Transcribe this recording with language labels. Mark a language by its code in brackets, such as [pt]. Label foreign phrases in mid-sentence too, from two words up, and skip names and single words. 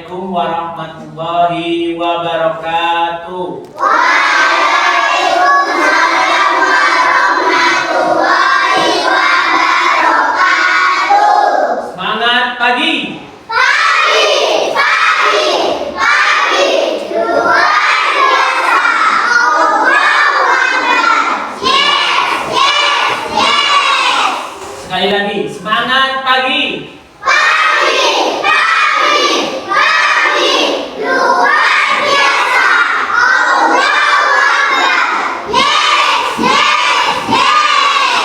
[ar] ورحمة الله وبركاته. وعليكم السلام ورحمة الله وبركاته. [id] Semangat pagi. Pagi, pagi, pagi. Luar biasa. [ar] الله أكبر. [en] Yes, yes, yes. [id] Sekali lagi, semangat pagi. Pagi, pagi, pagi. Luar biasa. [ar] الله أكبر. [en] Yes, yes, yes.